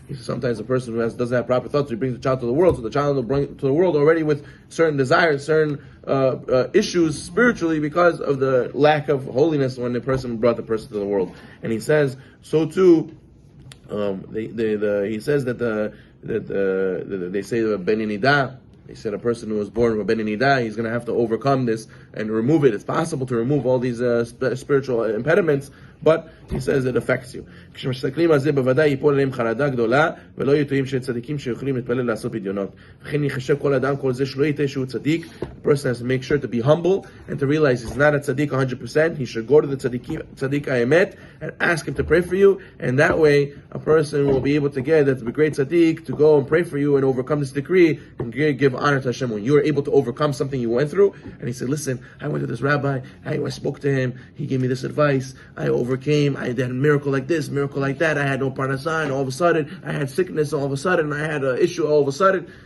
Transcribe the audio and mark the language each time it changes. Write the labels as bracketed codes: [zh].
[en] Sometimes a person who doesn't have proper thoughts, he brings the child to the world, so the child will bring to the world already with certain desires, certain issues spiritually because of the lack of holiness when the person brought the person to the world. And he says, so too, he says that they say Beni Nida. They said a person who was born with Beni Nida, he's going to have to overcome this and remove it. It's possible to remove all these spiritual impediments, but he says it affects you. [he] כשמסתכלים על זה בוודאי ייפול עליהם חרדה גדולה ולא יהיו טועים של צדיקים שיכולים להתפלל לעשות פדיונות. וכן יחשב כל אדם כל זה שלא יטעה שהוא צדיק. [en] A person has to make sure to be humble and to realize he's not a tzaddik 100%. He should go to the tzaddik ha'emet and ask him to pray for you, and that way a person will be able to get that the great tzaddik to go and pray for you and overcome this decree and give honor to Hashem. When you are able to overcome something you went through, and he said, listen, I went to this rabbi, I spoke to him, he gave me this advice, I overcame, I did a miracle like this, miracle like that, I had no parnasah, and all of a sudden, I had sickness, all of a sudden, I had an issue, all of a sudden.